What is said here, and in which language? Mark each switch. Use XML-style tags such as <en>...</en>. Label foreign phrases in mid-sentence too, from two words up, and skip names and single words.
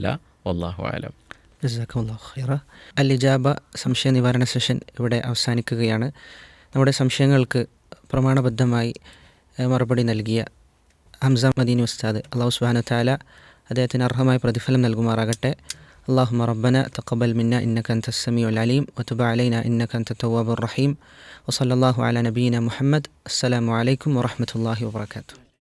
<ar>والله أعلم. جزاكم الله خيرا.</ar> <ml>അൽ-ഇജാബ സംശയ നിവാരണ സെഷൻ ഇവിടെ അവസാനിക്കുകയാണ്. നമ്മുടെ സംശയങ്ങൾക്ക് പ്രമാണബദ്ധമായി മറുപടി നൽകിയ ഹംസ മദീനി ഉസ്താദ്,</ml> <ar>الله سبحانه وتعالى</ar> <ml>അദ്ദേഹത്തിന് അർഹമായ പ്രതിഫലം നൽകുമാറാകട്ടെ.</ml> <ar>اللهم ربنا تقبل منا إنك أنت السميع العليم وتب علينا إنك أنت التواب الرحيم وصلى الله على نبينا محمد. السلام عليكم ورحمة الله وبركاته.</ar>